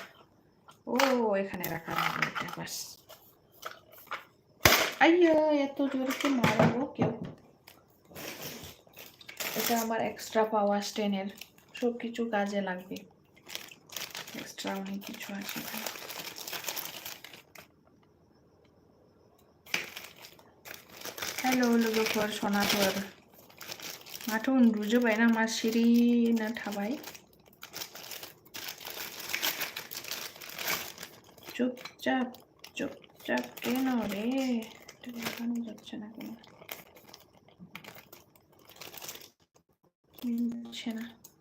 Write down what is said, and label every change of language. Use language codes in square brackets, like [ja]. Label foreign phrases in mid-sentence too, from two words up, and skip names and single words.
[bn] ও এখানে রাখা হবে এটা, বাস। আইয়া এত জোরে মারাবো কেউ। এটা আমার [en] extra power [bn] স্টেনের, সব কিছু কাজে লাগবে। এক্সট্রা অনেক কিছু আছে। [brx] हेलो लोगोफोर सनाफोर माथो उन्दुजोब्बाय नामा सिरिनो थाबाय? [bn] চুপচাপ চুপচাপ কেন রে? দেখানো যাচ্ছে না কেন? মিলছে না।